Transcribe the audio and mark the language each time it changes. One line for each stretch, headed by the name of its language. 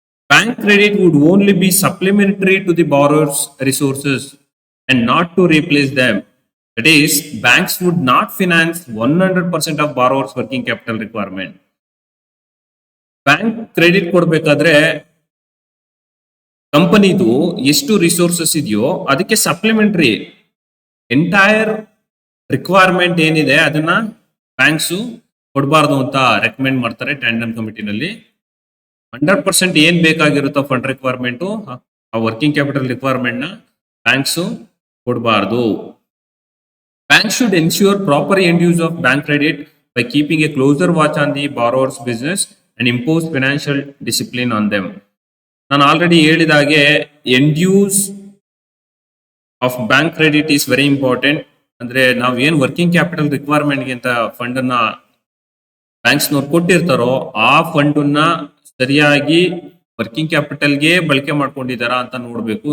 English: Bank credit would only be supplementary to the borrower's resources and not to replace them. That is, banks would not finance 100% of borrowers' working capital requirement.
Kannada: Bank credit ಕೊಡಬೇಕಾದ್ರೆ ಕಂಪನಿದು ಎಷ್ಟು resources ಇದೆಯೋ ಅದಕ್ಕೆ supplementary entire requirement ಏನಿದೆ ಅದನ್ನ banks ಕೊಡಬಾರ್ದು ಅಂತ recommend ಮಾಡ್ತಾರೆ ಟ್ಯಾಂಡನ್ ಕಮಿಟಿನಲ್ಲಿ. 100% ಏನ್ ಬೇಕಾಗಿರುತ್ತೋ ಫಂಡ್ ರಿಕ್ವೈರ್ಮೆಂಟ್ ಆ ವರ್ಕಿಂಗ್ ಕ್ಯಾಪಿಟಲ್ ರಿಕ್ವೈರ್ಮೆಂಟ್ ನ ಬ್ಯಾಂಕ್ಸ್ ಕೊಡಬಾರ್ದು.
English: Banks should ensure proper end use of bank credit by keeping a closer watch on the borrower's business and impose financial discipline on them.
Kannada: ನಾನು already ಹೇಳಿದ ಹಾಗೆ
English: End use of bank credit is very important.
Kannada: ಅಂದ್ರೆ ನಾವು ಏನ್ working capital ರಿಕ್ವೈರ್ಮೆಂಟ್ಗೆ ಅಂತ fund ಅನ್ನ ಬ್ಯಾಂಕ್ಸ್ನವ್ರು ಕೊಟ್ಟಿರ್ತಾರೋ ಆ fund ಅನ್ನ ಸರಿಯಾಗಿ ವರ್ಕಿಂಗ್ ಕ್ಯಾಪಿಟಲ್ಗೆ ಬಳಕೆ ಮಾಡ್ಕೊಂಡಿದಾರಾ ಅಂತ ನೋಡ್ಬೇಕು.